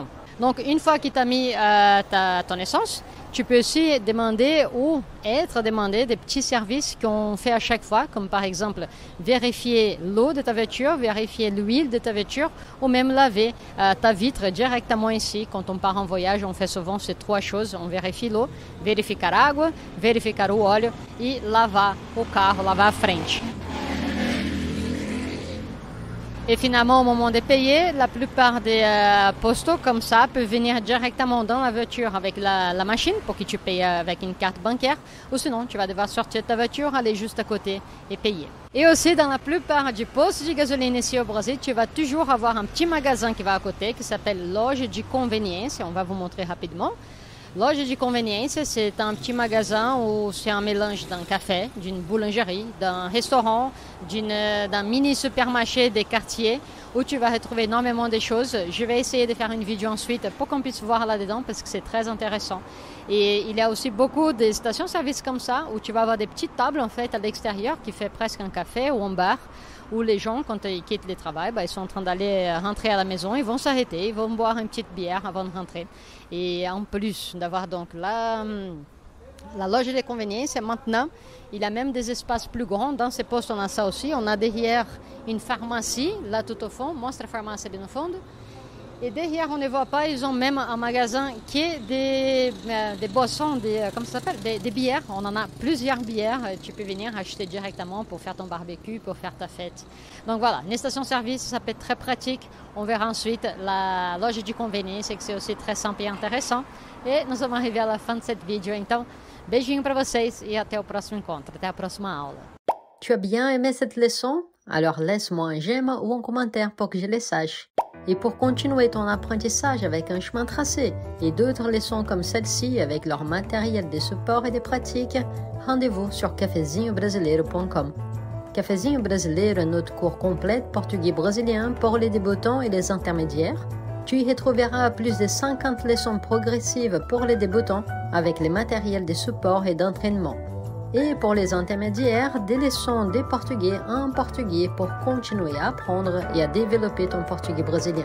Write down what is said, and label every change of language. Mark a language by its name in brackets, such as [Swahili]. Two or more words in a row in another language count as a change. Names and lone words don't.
[French] Donc, une fois que tu as mis ton essence, tu peux aussi demander ou être demandé des petits services qu'on fait à chaque fois, comme par exemple vérifier l'eau de ta voiture, vérifier l'huile de ta voiture ou même laver ta vitre directement ici. Quand on part en voyage, on fait souvent ces trois choses. On vérifie l'eau, [Portuguese] verificar a água, verificar o óleo e lavar o carro, lavar a frente. [French] Et finalement, au moment de payer, la plupart des postos comme ça peuvent venir directement dans la voiture avec la machine pour que tu payes avec une carte bancaire. Ou sinon, tu vas devoir sortir de ta voiture, aller juste à côté et payer. Et aussi, dans la plupart des postes de gasoline ici au Brésil, tu vas toujours avoir un petit magasin qui va à côté qui s'appelle Loja de Conveniência. On va vous montrer rapidement. Loja de Conveniência, c'est un petit magasin où c'est un mélange d'un café, d'une boulangerie, d'un restaurant, d'un mini supermarché des quartiers où tu vas retrouver énormément de choses. Je vais essayer de faire une vidéo ensuite pour qu'on puisse voir là-dedans parce que c'est très intéressant. Et il y a aussi beaucoup de stations-service comme ça où tu vas avoir des petites tables en fait à l'extérieur qui fait presque un café ou un bar où les gens, quand ils quittent le travail, ils sont en train d'aller rentrer à la maison, ils vont s'arrêter, ils vont boire une petite bière avant de rentrer. Et en plus d'avoir donc la loge de convenience, maintenant, il y a même des espaces plus grands. Dans ces postes, on a ça aussi. On a derrière une pharmacie, là tout au fond, [Portuguese] mostra a farmácia ali no fundo. [French] Et derrière, on ne voit pas, ils ont même un magasin qui est des boissons, comment ça s'appelle, des bières. On en a plusieurs bières. Tu peux venir acheter directement pour faire ton barbecue, pour faire ta fête. Donc voilà, une station-service, ça peut être très pratique. On verra ensuite la loge de conveniência, que c'est aussi très simple et intéressant. Et nous sommes arrivés à la fin de cette vidéo. [Portuguese] Então, beijinho para vocês e até o próximo encontro, até a próxima aula. [French] Tu as bien aimé cette leçon? Alors laisse-moi un j'aime ou un commentaire pour que je le sache. Et pour continuer ton apprentissage avec un chemin tracé et d'autres leçons comme celle-ci avec leur matériel de support et de pratique, rendez-vous sur cafezinhobrasileiro.com. Cafezinho Brasileiro est notre cours complet portugais brésilien pour les débutants et les intermédiaires. Tu y retrouveras plus de 50 leçons progressives pour les débutants avec les matériels de support et d'entraînement. Et pour les intermédiaires, des leçons de portugais en portugais pour continuer à apprendre et à développer ton portugais brésilien.